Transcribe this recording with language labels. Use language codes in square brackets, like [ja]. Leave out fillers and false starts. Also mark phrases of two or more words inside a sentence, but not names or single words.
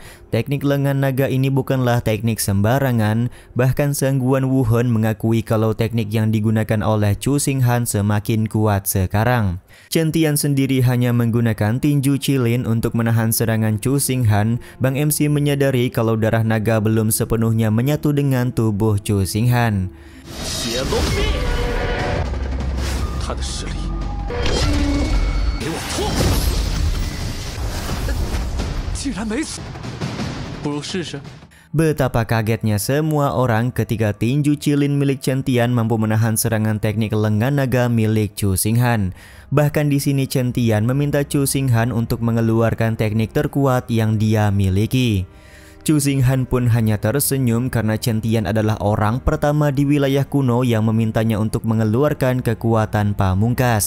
[id] Teknik lengan naga ini bukanlah teknik sembarangan, bahkan Sang Guan Wuhen mengakui kalau teknik yang digunakan oleh Chu Xinghan semakin kuat sekarang. Chen Tian sendiri hanya menggunakan tinju cilin untuk menahan serangan Chu Xinghan. Bang MC menyadari kalau darah naga belum sepenuhnya menyatu dengan tubuh Chu Xinghan. [zh] 他的实力，给我错！竟然没死，不如试试。 [id] Betapa kagetnya semua orang ketika tinju cilin milik Chen Tian mampu menahan serangan teknik lengan naga milik Chu Xinghan. Bahkan di sini Chen Tian meminta Chu Xinghan untuk mengeluarkan teknik terkuat yang dia miliki. Chu Xinghan pun hanya tersenyum karena Chen Tian adalah orang pertama di wilayah kuno yang memintanya untuk mengeluarkan kekuatan pamungkas.